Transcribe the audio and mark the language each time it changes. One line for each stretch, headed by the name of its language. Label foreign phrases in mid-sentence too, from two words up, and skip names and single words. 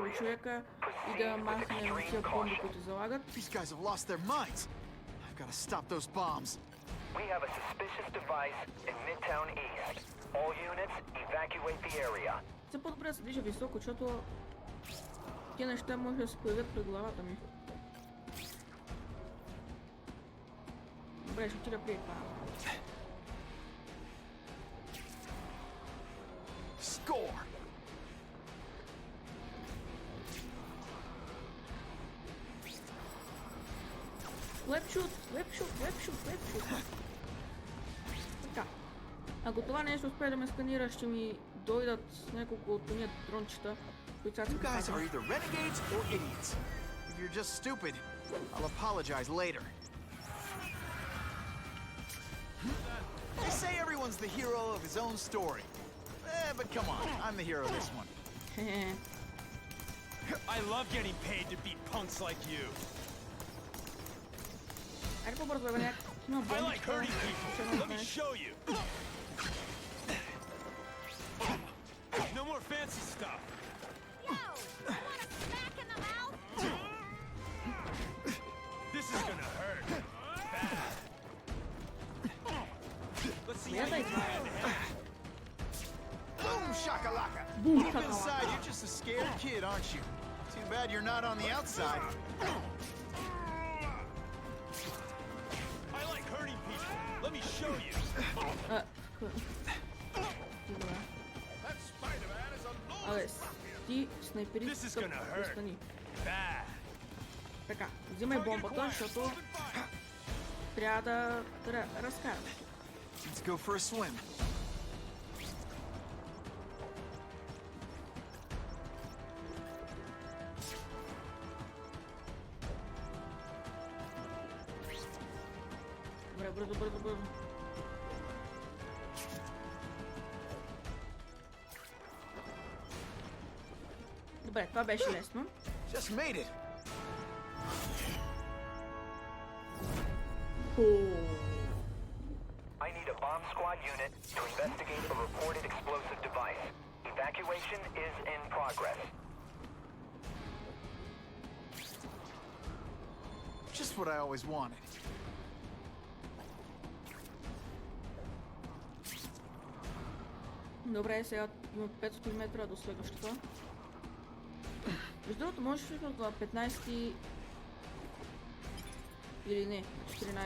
English: areas.
Bulgarian: човека и да махнем тия бомби, които залагат.
English: These guys have lost their minds. I've got to stop those bombs. We have a suspicious device in Midtown East. All units, evacuate the area.
Bulgarian: Все по-добре да се движа високо, защото тия неща може да се появят пред главата ми. Добре, ще отида при това.
English: Score! Лепшут, лепшут, лепшут, лепшут.
Bulgarian: Така. Ако това нещо успее да ме сканира, ще ми дойдат няколко от тия дрончета, които сега
English: You guys
Bulgarian: се
English: are either renegades or idiots. If you're just stupid, I'll apologize later. They say everyone's the hero of his own story. But come on, I'm the hero of this one. Хе-хе. I love getting paid to beat punks like you.
Bulgarian: Айде по-бързо, бе, има
English: I like
Bulgarian: бомбичка.
English: hurting
Bulgarian: Ще
English: people.
Bulgarian: ме
English: Let me
Bulgarian: знаеш.
English: show you. No more fancy stuff. This is gonna hurt. Bad. Let's see how
Bulgarian: Мета
English: you
Bulgarian: и това е.
English: Boom shakalaka! Boom Deep shakalaka. inside, you're just a scared kid, aren't you? Too bad you're not on the outside. I like hurting people. Let me show you.
Bulgarian: Добре.
English: That Spider-Man is a lord.
Bulgarian: Абе, ти снайперист
English: This is
Bulgarian: скъп,
English: gonna hurt.
Bulgarian: остани.
English: Bad.
Bulgarian: Така, взимай бомбата, защото трябва да разкараш.
English: Let's go for a swim.
Bulgarian: Добре, бързо, бързо, бързо. Добре, това беше лесно.
English: Just made it. I need a bomb squad unit to investigate a reported explosive device. Evacuation is in progress. Just what I always wanted.
Bulgarian: Добре, сега има 500 метра до следващата. Между другото, можеш всъщност на 15 или не, 14.